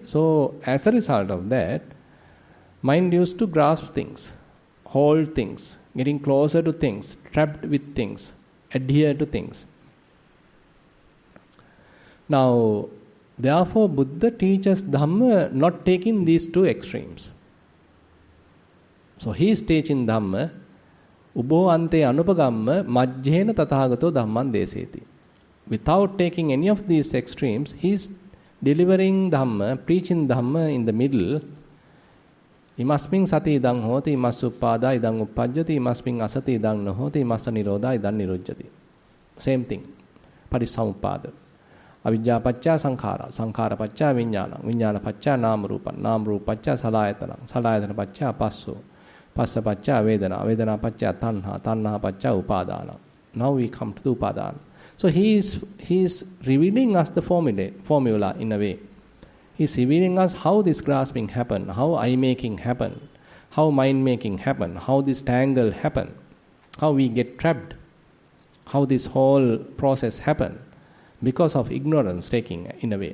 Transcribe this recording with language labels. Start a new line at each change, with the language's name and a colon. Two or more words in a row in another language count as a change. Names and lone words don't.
English: So as a result of that, mind used to grasp things, hold things, getting closer to things, trapped with things, adhere to things. Now, therefore, Buddha teaches Dhamma not taking these two extremes. So he is teaching Dhamma,
Pali: Ubo ante anupagamma majjena tathagato dhamman deseti.
English: Without taking any of these extremes, he is delivering Dhamma, preaching Dhamma in the middle.
Pali: Imasming sati idang hoti, imasuppada idang uppajjati, imasming asati idang nahoti, imasa nirodha idang nirujjati.
English: Same thing. Parisamuppada.
Pali: Avidya pacca sankhara, sankhara pacca vijnana, vijnana pacca namarupa, namarupa pacca salayatana, salayatana pacca passo, passa pacca vedana, vedana pacca tanha, tanha pacca upadana.
English: Now we come to the upadana. So he is revealing us the formula in a way. He is revealing us how this grasping happen, how eye-making happen, how mind-making happen, how this tangle happen, how we get trapped, how this whole process happen because of ignorance taking in a way.